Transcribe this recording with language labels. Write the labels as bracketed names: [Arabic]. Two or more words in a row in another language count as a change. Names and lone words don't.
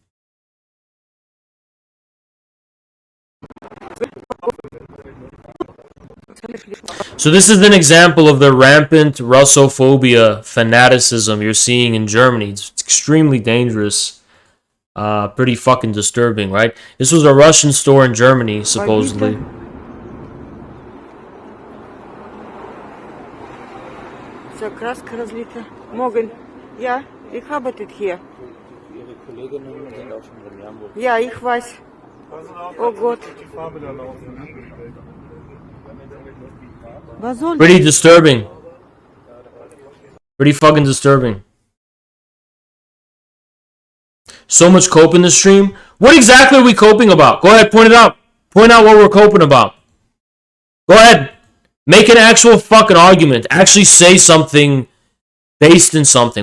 [English] So this is an example of the rampant Russophobia fanaticism you're seeing in Germany. It's extremely dangerous. Pretty fucking disturbing, right? This was a Russian store in Germany, supposedly. [Russian] Вся краска разлита. [German] Morgen. Ja, ich habe das hier. Ihre Kolleginnen sind auch schon in Hamburg. Ja, ich weiß. Oh Gott. Was soll [English] Pretty disturbing. Pretty fucking disturbing. So much cope in the stream. What exactly are we coping about? Go ahead, point it out. Point out what we're coping about. Go ahead. Make an actual fucking argument. Actually say something based in something.